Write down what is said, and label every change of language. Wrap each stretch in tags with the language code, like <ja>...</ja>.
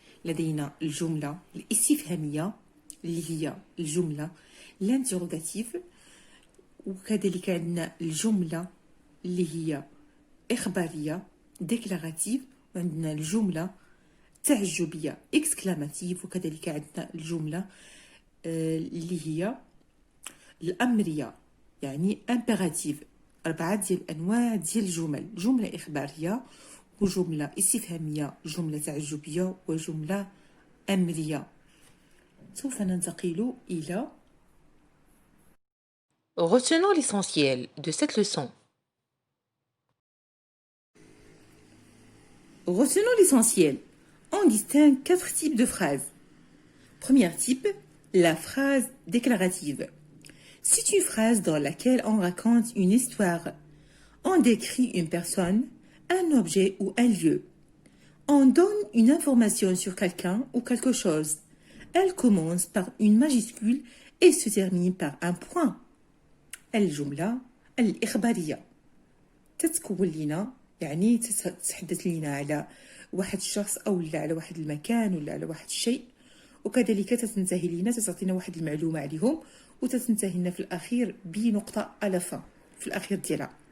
<ar>لدينا الجملة الاستفهامية اللي هي الجملة الانتروغاتيف، وكذلك عندنا الجملة اللي هي إخبارية ديكلاراتيف، وعندنا الجملة تعجبية اكسكلاماتيف، وكذلك عندنا الجملة اللي هي الأمرية يعني امبيراتيف. 4 ديال الأنواع ديال الجمل: جملة إخبارية، وجملة استفهامية، جملة تعجبية، وجملة أمرية. سوف ننتقل إلى</ar> <fr>Retenons l'essentiel de cette leçon. Retenons l'essentiel. On distingue 4 types de phrases. Premier type, la phrase déclarative. C'est une phrase dans laquelle on raconte une histoire. On décrit une personne, un objet ou un lieu. On donne une information sur quelqu'un ou quelque chose. Elle commence par une majuscule et se termine par un point.</fr> <ar>الجملة الإخبارية تتكون لنا يعني تتحدث لنا على واحد الشخص أو لا على واحد المكان ولا على واحد الشيء، وكذلك تتنتهي لنا تعطينا واحد المعلومة عليهم، وتتنتهي لنا في الأخير بنقطة على في الأخير ديالها.</ar>